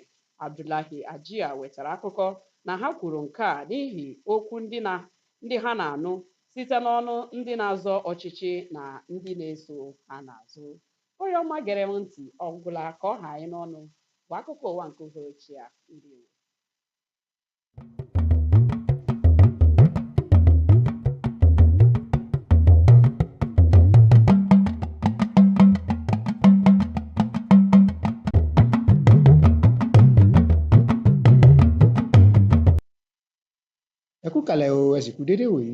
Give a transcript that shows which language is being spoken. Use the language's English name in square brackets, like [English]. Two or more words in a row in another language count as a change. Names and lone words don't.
[Igbo] Abdullahi Ajia wetara akụkọ na ha kwuru nke a n'ihi okwu ndị ha na-anụ site n'ọnụ ndị na-azọ ọchịchị na ndị na-eso ha n'azụ. Onye ọma gere m ntị ọgwụla ka ọ ha anyị n'ọnụ bụ akụkọ ụwa nke uhuruchi a. Ndewo. [Yoruba] Ẹ kú kalẹ̀ o, ẹ sì kú dédé wòyí.